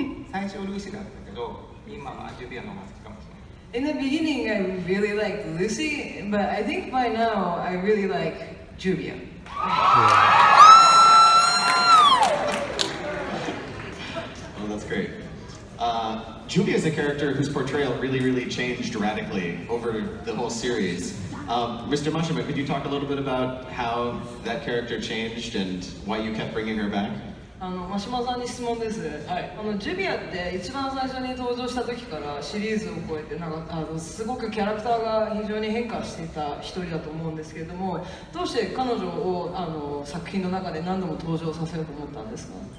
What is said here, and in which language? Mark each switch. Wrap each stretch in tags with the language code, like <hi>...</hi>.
<ja>最初ルーシーだったけど今はジュビアの方が好きかもしれない。</ja> <en>In the beginning, I really liked Lucy, but I think by now I really like Juvia. Oh, that's great. Juvia is a character whose portrayal really changed radically over the whole series. Mr. Mashima, could you talk a little bit about how that character changed and why you kept bringing her back?</en> <ja>真島さんに質問です。ジュビアって一番最初に登場した時からシリーズを超えてすごくキャラクターが非常に変化していた一人だと思うんですけれども、どうして彼女を作品の中で何度も登場させようと思ったんですか？</ja>